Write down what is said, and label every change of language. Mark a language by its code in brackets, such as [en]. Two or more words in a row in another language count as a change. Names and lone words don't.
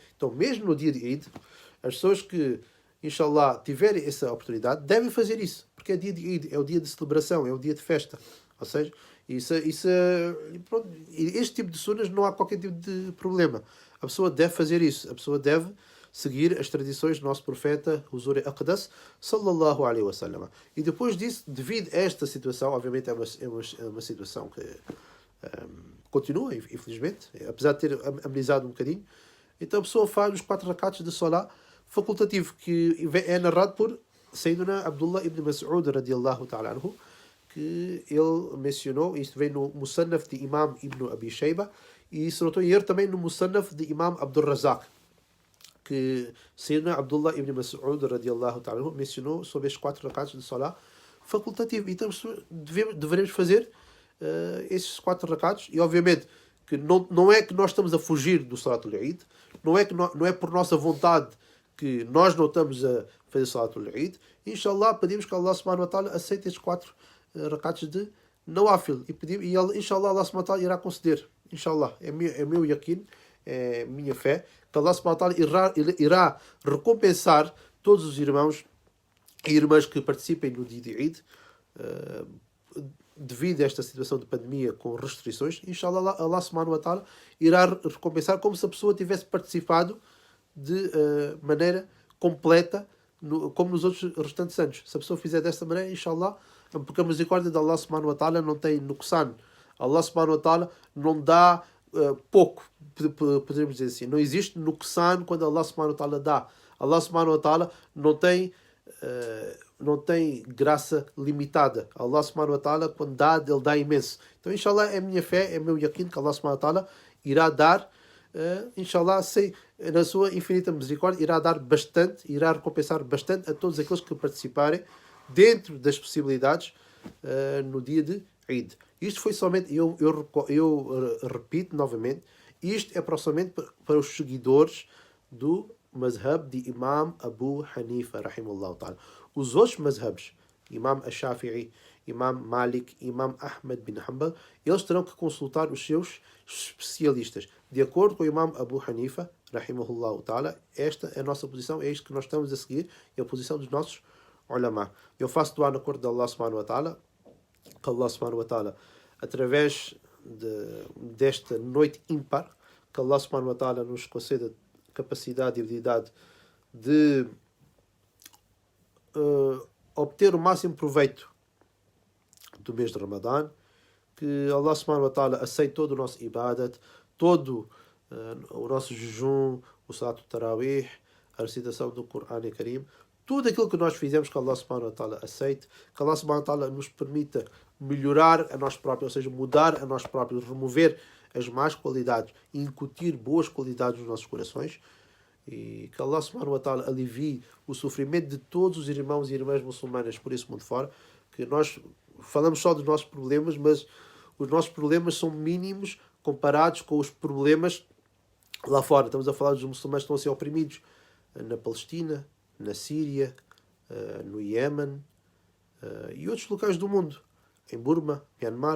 [pt] Então, mesmo no dia de Eid, as pessoas que, inshallah, tiverem essa oportunidade, devem fazer isso, porque é dia de Eid, é o dia de celebração, é o dia de festa. Ou seja, pronto, este tipo de sunnahs não há qualquer tipo de problema. A pessoa deve fazer isso, a pessoa deve seguir as tradições do nosso profeta [ur] حضور اقدس [ar] صلى الله عليه وسلم. [pt] E depois disso, devido a esta situação, obviamente é uma situação que continua, infelizmente, apesar de ter amenizado um bocadinho, então a pessoa faz os 4 rakats de Salah facultativo, que é narrado por Sayyidina Abdullah ibn Mas'ud [ar] رضي الله تعالى عنه, [pt] que ele mencionou, isto vem no Musannaf de Imam Ibn Abi Shayba, e se não estou em erro também no Musannaf de Imam Abdul Razak, que Sayyidina Abdullah ibn Mas'ud [ar] رضي الله تعالى عنه [pt] mencionou sobre estes 4 rakats de Salah facultativo. Então devemos fazer esses 4 rakats, e obviamente que não é que nós estamos a fugir do [ar] صلاة العيد, [pt] não é por nossa vontade que nós não estamos a fazer [ar] صلاة العيد. [pt] Inshallah, pedimos que [ar] الله سبحانه وتعالى [pt] aceite estes 4 rakats de Nawafil, e [ar] إن شاء الله الله سبحانه وتعالى [pt] irá conceder. Inshallah, é meu yakin, é minha fé, que [ar] الله سبحانه وتعالى [pt] irá recompensar todos os irmãos e irmãs que participem no dia de Eid, devido a esta situação de pandemia com restrições. [ar] إن شاء الله الله سبحانه وتعالى [pt] irá recompensar como se a pessoa tivesse participado de maneira completa, como nos outros restantes anos. Se a pessoa fizer desta maneira, inshallah, porque a misericórdia de [ar] الله سبحانه وتعالى [pt] não tem nuqsan. [ar] الله سبحانه وتعالى [pt] não dá pouco, podemos dizer assim. Não existe nuqsan quando [ar] الله سبحانه وتعالى [pt] dá. [ar] الله سبحانه وتعالى [pt] não tem graça limitada. [ar] الله سبحانه وتعالى, [pt] quando dá, ele dá imenso. Então, inshallah, é minha fé, é meu yakin que [ar] الله سبحانه وتعالى [pt] irá dar, inshallah, na sua infinita misericórdia, irá dar bastante, irá recompensar bastante a todos aqueles que participarem dentro das possibilidades no dia de Eid. Isto foi somente, eu repito novamente, isto é somente para os seguidores do mazhab de Imam Abu Hanifa, [ar] رحمه الله تعالى. [pt] Os outros mazhabs, Imam Ash-Shafi'i, Imam Malik, Imam Ahmad bin Hanbal, eles terão que consultar os seus especialistas. De acordo com o Imam Abu Hanifa, [ar] رحمه الله تعالى, [pt] esta é a nossa posição, é isto que nós estamos a seguir, é a posição dos nossos ulama. Eu faço doar na corte de [ar] الله سبحانه وتعالى, [pt] que [ar] الله سبحانه وتعالى, [pt] através desta noite ímpar, que [ar] الله سبحانه وتعالى [pt] nos conceda capacidade e habilidade de obter o máximo proveito do mês de Ramadã, que [ar] الله سبحانه وتعالى [pt] aceite todo o nosso ibadat, todo o nosso jejum, o [ar] صلاة التراويح, [pt] a recitação do Corão e Karim, tudo aquilo que nós fizemos que [ar] الله سبحانه وتعالى [pt] aceite, que [ar] الله سبحانه وتعالى [pt] nos permita melhorar a nós próprios, ou seja, mudar a nós próprios, remover as más qualidades e incutir boas qualidades nos nossos corações, e que [ar] الله سبحانه وتعالى [pt] alivie o sofrimento de todos os irmãos e irmãs muçulmanas por esse mundo fora, que nós falamos só dos nossos problemas, mas os nossos problemas são mínimos comparados com os problemas lá fora. Estamos a falar dos muçulmanos que estão a ser oprimidos na Palestina, na Síria, no Iémen e outros locais do mundo, em Burma, Myanmar.